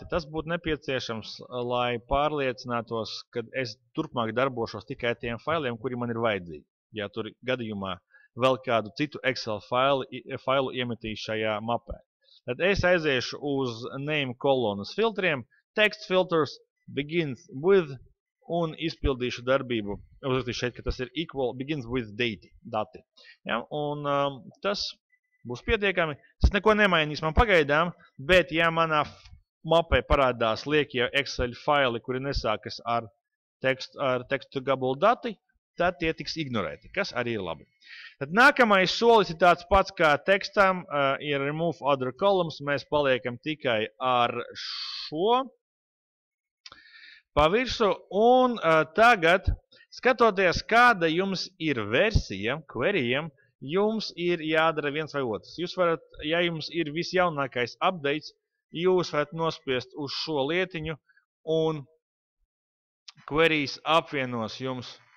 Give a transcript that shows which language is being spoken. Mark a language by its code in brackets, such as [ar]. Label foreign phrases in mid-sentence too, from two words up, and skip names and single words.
[lv] Tas būtu nepieciešams, lai pārliecinātos, ka es turpmāk darbošos tikai tiem failiem, kuri man ir vajadzīgi. Ja tur gadījumā vēl kādu citu Excel failu iemetīs šajā mapē. Tad es aiziešu uz name kolonas filtriem, [en] text filters, begins with, [lv] un izpildīšu darbību. Uzrakstīšu šeit, ka tas ir equal, [en] begins with [lv] dati. Ja? Un tas būs pietiekami. Tas neko nemainīs man pagaidām, bet ja manā mapē parādās liekie Excel faili, kuri nesākas ar tekstu gabulu dati, tad tie tiks ignorēti, kas arī ir labi. Tad nākamais solis ir tāds pats kā tekstam, ir [en] remove other columns, [lv] mēs paliekam tikai ar šo pa virsmu, un tagad, skatoties, kāda jums ir versija queryiem, jums ir jādara viens vai otrs. Jūs varat, ja jums ir visjaunākais updates, jūs varat nospiest uz šo lietiņu, un queries apvienos jums.